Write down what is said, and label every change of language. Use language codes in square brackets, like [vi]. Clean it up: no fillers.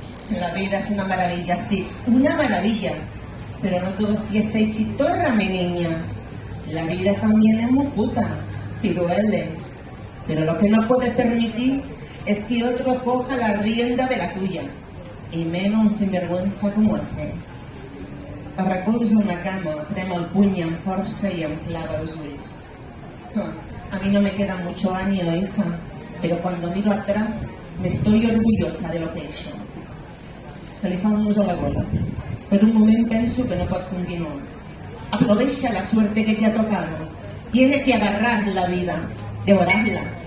[es] La vida es una maravilla, sí, una maravilla, pero no todo es fiesta y chistorra, mi niña. La vida también es muy puta y duele, pero lo que no puedes permitir es que otro coja la rienda de la tuya, y menos un sinvergüenza como ese. [ca] Es recolza una cama, prem el puny amb força i em clava els ulls. [es] A mí no me queda mucho año, hija, pero cuando miro atrás me estoy orgullosa de lo que he hecho. [ca] Se li fa un nus a la gola. Per un moment penso que no pot continuar. [es] Aprovecha la suerte que te ha tocado. Tiene que agarrar la vida, devorarla.